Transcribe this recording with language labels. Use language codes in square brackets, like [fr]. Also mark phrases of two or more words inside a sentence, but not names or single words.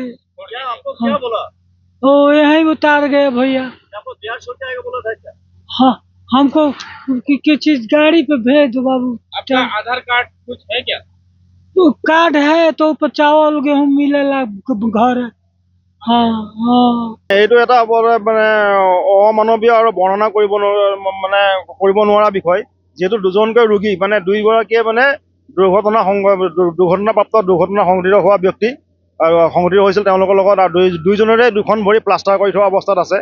[hi] आपको क्या बोला? तो यहीं उतार गए भैया। आपको बिहार छोड़ के आएगा बोला था क्या? हाँ हमको किसी चीज गाड़ी पे भेज दो बाबू। आपका आधार कार्ड कुछ है क्या? तो कार्ड है तो ऊपर चावल गेहूं मिलेला घर है। [as] এইটো এটা মানে অমানৱীয় আৰু বৰ্ণনা কৰিব মানে কৰিব নোৱাৰা বিষয়, যিহেতু দুজনকৈ ৰোগী মানে দুইগৰাকীয়ে মানে দুৰ্ঘটনাপ্ৰাপ্ত দুৰ্ঘটনা সংঘটিত হোৱা ব্যক্তি আৰু সংঘটিত হৈছিল তেওঁলোকৰ লগত আৰু দুইজনৰে দুখন ভৰি প্লাষ্টাৰ কৰি থোৱা অৱস্থাত আছে।